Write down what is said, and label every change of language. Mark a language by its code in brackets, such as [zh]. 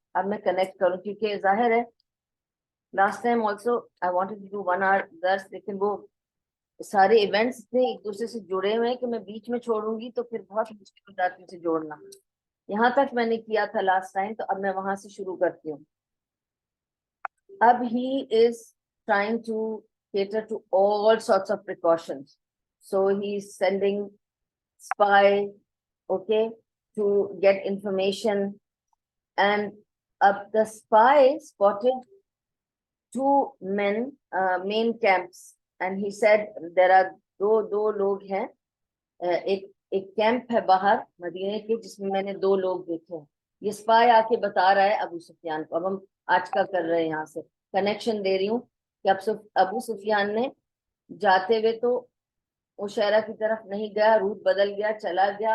[ur] اب میں کنیکٹ کروں کیونکہ ظاہر ہے last time [en] also I wanted to do 1 hour [ur] درس, لیکن وہ سارے ایونٹس اتنے ایک دوسرے سے جڑے ہوئے ہیں کہ میں بیچ میں چھوڑوں گی تو پھر بہت مشکل ہو جاتی ہے اسے جوڑنا. یہاں تک میں نے کیا تھا لاسٹ ٹائم, تو اب میں وہاں سے شروع کرتی ہوں. اب [en] he is trying to cater to all sorts of precautions. So he is sending spy, okay, to get information, and the spy spotted 2 men, main camps, and he said there are [ur] دو لوگ ہیں ایک camp ہے باہر مدینے کے جس میں میں نے 2 لوگ دیکھے ہیں. یہ اسپائی آ کے بتا رہا ہے ابو سفیان کو. اب ہم آج کا کر رہے ہیں, یہاں سے کنیکشن دے رہی ہوں کہ ابو سفیان نے جاتے ہوئے تو عشیرہ کی طرف نہیں گیا, روٹ بدل گیا, چلا گیا.